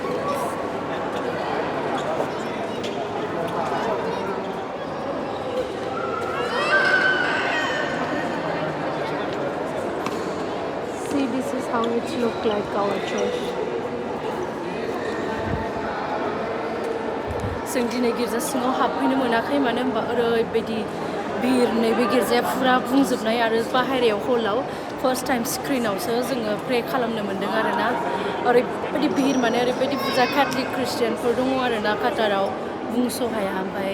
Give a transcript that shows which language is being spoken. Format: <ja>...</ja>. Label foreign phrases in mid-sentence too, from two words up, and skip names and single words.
<en>See, this is how it looks like our church.</en> <brx>जों दिनै गिर्जा सिङाव हाबफैनो मोनाखै मानो होनबा ओरैबायदि भिर नैबे गिर्जाया फुरा बुंजोबनाय आरो बाहेरायाव हलाव</brx> <en>first time</en> <brx>स्क्रिनावसो जोङो प्रे खालामनो मोन्दों आरोना ओरैबायदि भिर माने ओरैबायदि बुरजा कैथलिक क्रिस्टियानफोर दङ आरोना काटाराव बुंस'हाया ओमफ्राय</brx>